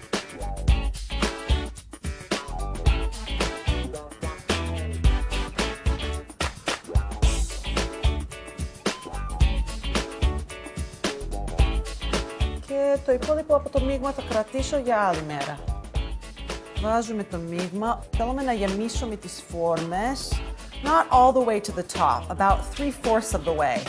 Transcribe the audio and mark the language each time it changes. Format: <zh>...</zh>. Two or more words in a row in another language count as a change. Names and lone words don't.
<el>Και το υπόλοιπο από το μείγμα θα κρατήσω για άλλη μέρα. Βάζουμε το μείγμα. Θέλουμε να γεμίσουμε τις φόρμες.</el> <en>Not all the way to the top, about 3/4 of the way.</en>